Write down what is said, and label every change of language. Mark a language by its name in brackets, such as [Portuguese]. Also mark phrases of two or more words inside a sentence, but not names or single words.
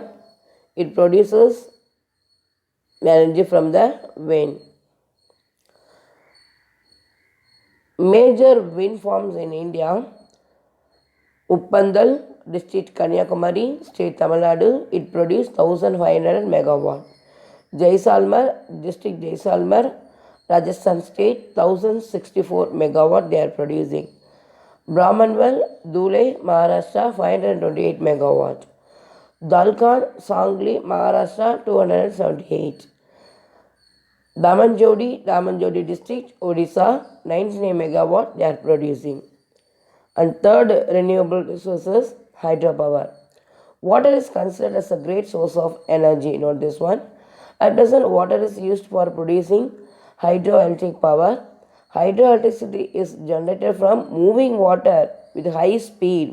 [English] It produces energy from the wind. Major wind farms in India: Uppandal district, Kanyakumari state, Tamil Nadu. It produced 1500 megawatt. Jaisalmer district, Jaisalmer, Rajasthan state, 1064 megawatt they are producing. Brahmanwal, Dhule, Maharashtra, 528 megawatt. Dalkhan, Sangli, Maharashtra, 278. Damanjodi district, Odisha, 99 megawatt they are producing. And third renewable resources, hydropower. Water is considered as a great source of energy. Note this one. At present, water is used for producing hydroelectric power. Hydroelectricity is generated from moving water with high speed.